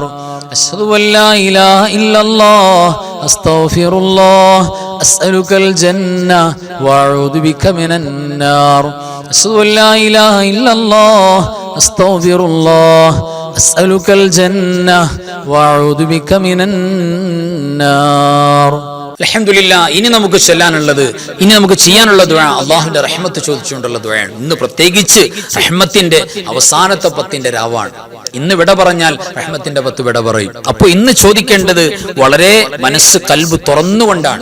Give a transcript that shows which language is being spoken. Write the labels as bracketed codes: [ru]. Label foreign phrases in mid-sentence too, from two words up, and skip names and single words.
[ar] أشهد أن لا إله إلا الله أستغفر الله أسألك الجنة وأعوذ بك من النار. أشهد أن لا إله إلا الله أستغفر الله أسألك الجنة وأعوذ بك من النار. الحمد لله. [ml] ഇനി നമുക്ക് ചൊല്ലാനുള്ളത്, ഇനി നമുക്ക് ചെയ്യാനുള്ള ദുആ അല്ലാഹുവിന്റെ റഹ്മത്ത് ചോദിച്ചുകൊണ്ടുള്ള ദുആയാണ്. ഇന്ന് പ്രത്യേകിച്ച് റഹ്മത്തിന്റെ അവസാനത്തെ 10ന്റെ രാവാണ്. ഇന്ന് വിട പറഞ്ഞാൽ റഹ്മത്തിന്റെ 10 വിട പറയും. അപ്പോൾ ഇന്ന് ചോദിക്കേണ്ടത് വളരെ മനസ്സ്, കൽബ് തുറന്നുകൊണ്ടാണ്.